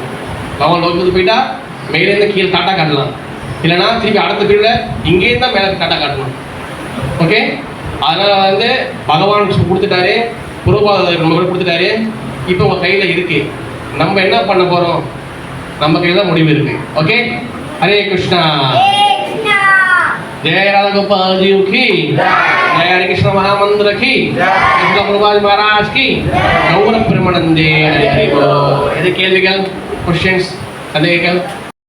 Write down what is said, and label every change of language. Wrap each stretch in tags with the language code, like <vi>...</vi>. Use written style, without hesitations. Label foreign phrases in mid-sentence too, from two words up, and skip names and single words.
<ta>பகவான் லோகத்துக்கு போயிட்டா மேலேருந்து கீழே டாட்டா காட்டலாம், இல்லைன்னா திருப்பி அடுத்த பீரியட்ல இங்கேயே தான் மேலே டாட்டா காட்டணும். ஓகே, அதனால வந்து பகவான் கொடுத்துட்டாரு, புரோபாதர் நம்ம கூட கொடுத்துட்டாரு. இப்போ உங்க கையில இருக்கு. நம்ம என்ன பண்ண போறோம், நம்ம கையில தான் முடிவு இருக்கு. ஓகே, ஹரே கிருஷ்ணா.</ta> <hi>जय राधा गोपाल जी की जय हरे कृष्ण महामंत्र की कृष्ण प्रभुपाद महाराज की गौर प्रेमानंदे हरि हरि बोल.</hi> <ta>இது கேள்விகள், क्वेश्चंस, சந்தேகங்கள்?</ta>